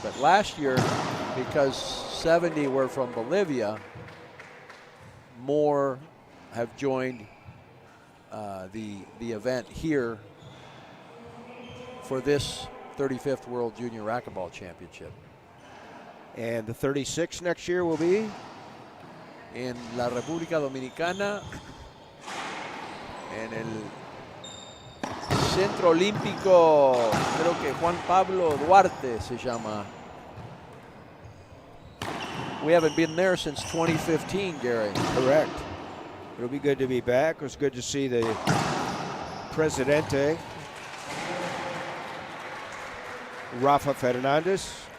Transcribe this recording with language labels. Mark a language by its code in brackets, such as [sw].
[en] But last year, because 70 were from Bolivia, more have joined the event here for this 35th World Junior Racquetball Championship. And the 36 next year will be [es] en la República Dominicana, en el Centro Olímpico, creo que Juan Pablo Duarte se llama. [en] We haven't been there since 2015, Gary. Correct. It'll be good to be back. It was good to see the Presidente, Rafa Fernandez.